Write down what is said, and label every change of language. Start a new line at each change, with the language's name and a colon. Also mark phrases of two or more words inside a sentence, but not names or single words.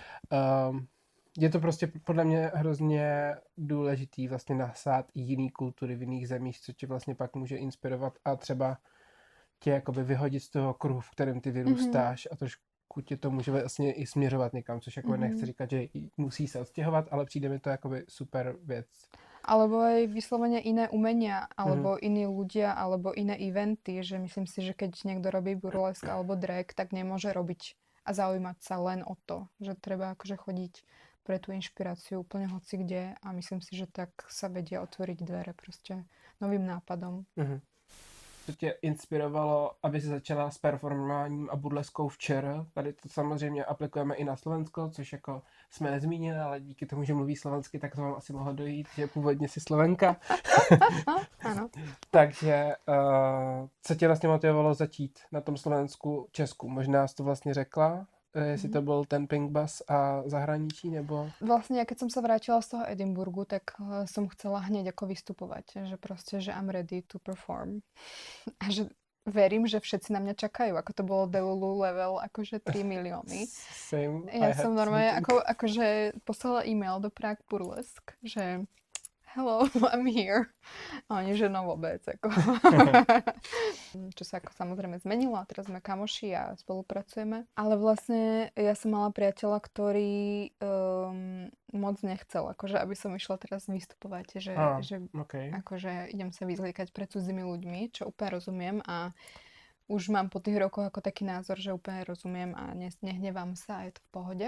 Czech: Je to prostě podle mě hrozně důležitý vlastně nasát i jiný kultury v jiných zemích, co tě vlastně pak může inspirovat a třeba tě jakoby vyhodit z toho kruhu, v kterém ty vyrůstáš a trošku tě to může vlastně i směřovat někam, což jako nechci říkat, že musí se odstěhovat, ale přijde mi to jakoby super věc.
Slovak: Alebo aj vyslovene iné umenia, alebo iní ľudia, alebo iné eventy, že myslím si, že keď niekto robí burlesk alebo drag, tak nemôže robiť a zaujímať sa len o to, že treba akože chodiť pre tú inšpiráciu úplne hoci kde a myslím si, že tak sa vedia otvoriť dvere proste novým nápadom. Mhm.
Czech: Co tě inspirovalo, aby si začala s performováním a burleskou včera? Tady to samozřejmě aplikujeme i na Slovensko, což jako jsme nezmínili, ale díky tomu, že mluví slovensky, tak to vám asi mohlo dojít, že původně si Slovenka.
Slovak: Áno.
Czech: Takže co tě vlastně motivovalo začít na tom Slovensku Česku? Možná jsi to vlastně řekla, jestli to byl ten Pink Bus a zahraničí, nebo...
Slovak: Vlastne, ja keď som sa vrátila z toho Edinburgu, tak som chcela hneď ako vystupovať, že proste, že
English: I'm ready to perform.
Slovak: A že verím, že všetci na mňa čakajú, ako to bolo
English: Delulu level,
Slovak: akože 3 milióny.
English: Same,
Slovak: Ja som normálne akože poslala e-mail do Prague Burlesque, že
English: hello, I'm here.
Slovak: A oni, že no vôbec, ako. Čo sa ako samozrejme zmenilo a teraz sme kamoši a spolupracujeme. Ale vlastne ja som mala priateľa, ktorý moc nechcel, akože aby som išla teraz vystupovať, že
English: okay.
Slovak: akože idem sa vyzliekať pred cudzými ľuďmi, čo úplne rozumiem a už mám po tých rokoch ako taký názor, že úplne rozumiem a nehnevám sa a je to v pohode.